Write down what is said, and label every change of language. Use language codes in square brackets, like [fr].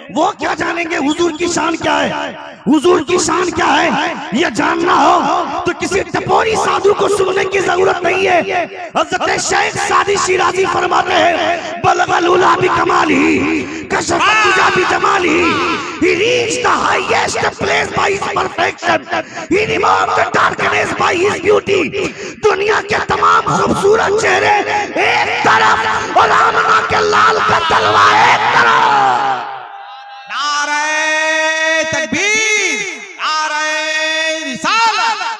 [hi] वो क्या जानेंगे हुजूर की शान क्या है। हुजूर की शान क्या है ये जानना हो तो किसी टपोरी साधु को सुनने की जरूरत नहीं है। [ar] हज़रत शेख सादी शिराजी [hi] फरमाते हैं [ar] बलगल उला भी कमाली कशफत तुजा भी जमाली। [en] He reached the highest place by his perfection. He removed the darkness by his beauty. [hi] दुनिया के तमाम खूबसूरत चेहरे एक तरफ और आमना के लाल का तलवा एक तरफ। नारे तकबीर, नारे रिसालत।